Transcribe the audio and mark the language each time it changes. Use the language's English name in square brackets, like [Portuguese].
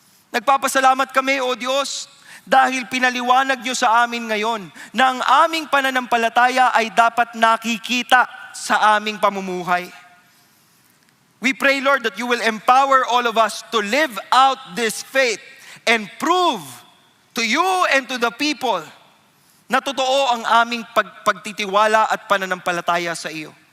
[Filipino] Nagpapasalamat kami o Diyos dahil pinaliwanag niyo sa amin ngayon na ang aming pananampalataya ay dapat nakikita sa aming pamumuhay. [English] We pray, Lord, that you will empower all of us to live out this faith and prove to you and to the people [Filipino] na totoo ang aming pagtitiwala at pananampalataya sa iyo.